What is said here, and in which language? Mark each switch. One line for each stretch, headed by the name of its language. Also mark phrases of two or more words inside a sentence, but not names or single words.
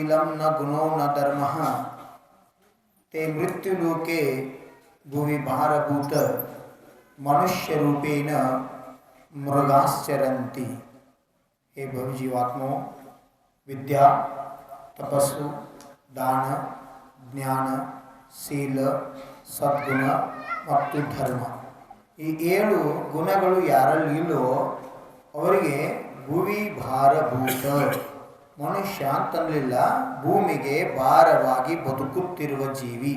Sanskrit: शीलं न गुणो न धर्मः ते मृत्युलोके भुवि भारभूत मनुष्य रूपेण मृगाश्चरन्ति। हे भवजीवात्मो, विद्या, तपस्सु, दान,
Kannada: ಜ್ಞಾನ, ಶೀಲ, ಸದ್ಗುಣ ಮತ್ತು ಧರ್ಮ, ಈ 7 ಗುಣಗಳು ಯಾರಲ್ಲಿ ಇಲ್ಲೋ ಅವರಿಗೆ
Sanskrit: भुवि भारभूत, मनुष्य
Kannada: ಅಂತನ್ನಲಿಲ್ಲ, ಭೂಮಿಗೆ ಭಾರವಾಗಿ ಬದುಕುತ್ತಿರುವ ಜೀವಿ.